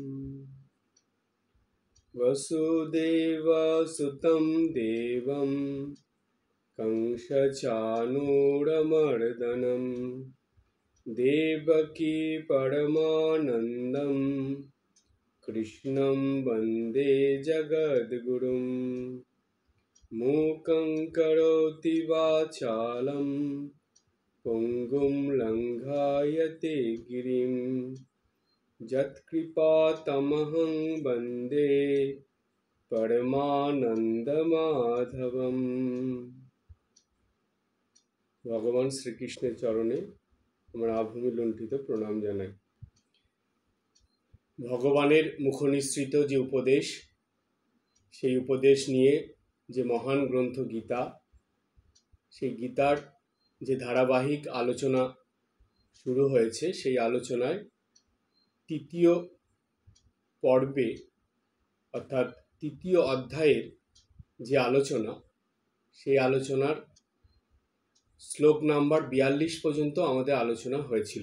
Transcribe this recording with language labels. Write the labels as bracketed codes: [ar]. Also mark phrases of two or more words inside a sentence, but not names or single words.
[sa] वसुदेवसुतं देवं कंसचाणूरमर्दनं देवकी परमानन्दं कृष्णं वन्दे जगद्गुरुं मूकं करोति वाचालं पुङ्गुं लङ्घयते गिरिं यत्कृपातमहं वन्दे পরমানন্দমাধবম। [bn] ভগবান শ্রীকৃষ্ণের চরণে আমার আভূমি লুণ্ঠিত প্রণাম জানাই। ভগবানের মুখনিসৃত যে উপদেশ, সেই উপদেশ নিয়ে যে মহান গ্রন্থ গীতা, সেই গীতার যে ধারাবাহিক আলোচনা শুরু হয়েছে, সেই আলোচনায় তৃতীয় পর্বে অর্থাৎ তৃতীয় অধ্যায়ের যে আলোচনা, সেই আলোচনার শ্লোক নাম্বার 42 পর্যন্ত আমাদের আলোচনা হয়েছিল।